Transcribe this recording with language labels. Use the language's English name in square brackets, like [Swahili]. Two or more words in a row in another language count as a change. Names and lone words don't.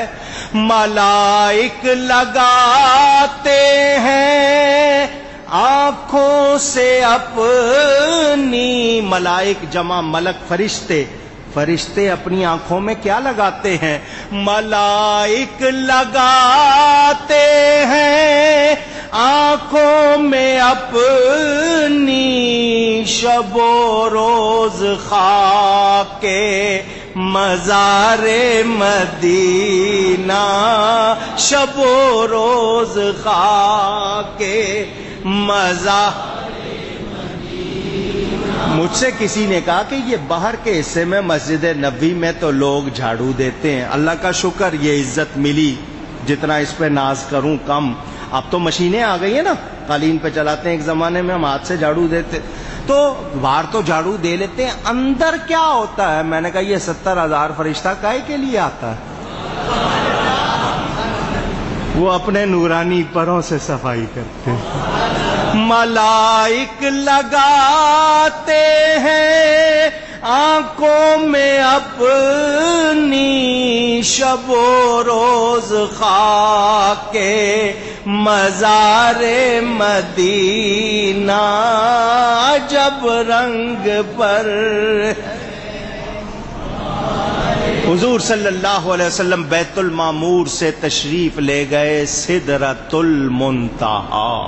[Urdu] ملائک لگاتے ہیں آنکھوں سے اپنی. ملائک جمع ملک، فرشتے. فرشتے اپنی آنکھوں میں کیا لگاتے ہیں؟ ملائک لگاتے ہیں آنکھوں میں اپنی. شب و روز خاک مزار مدینہ، شب و روز خاک مزار. مجھ سے کسی نے کہا کہ یہ باہر کے حصے میں مسجد نبوی میں تو لوگ جھاڑو دیتے ہیں. اللہ کا شکر یہ عزت ملی، جتنا اس پہ ناز کروں کم. اب تو مشینیں آ گئی ہیں نا، قالین پہ چلاتے ہیں. ایک زمانے میں ہم ہاتھ سے جھاڑو دیتے. تو باہر تو جھاڑو دے لیتے ہیں، اندر کیا ہوتا ہے؟ میں نے کہا یہ 70,000 فرشتہ کائے کے لیے آتا ہے؟ وہ اپنے نورانی پروں سے صفائی کرتے ہیں. ملائک لگاتے ہیں آنکھوں میں اپنی، شب و روز خاک مزار مدینہ. جب رنگ پر حضور صلی اللہ علیہ وسلم بیت المعمور سے تشریف لے گئے سدرۃ المنتہا.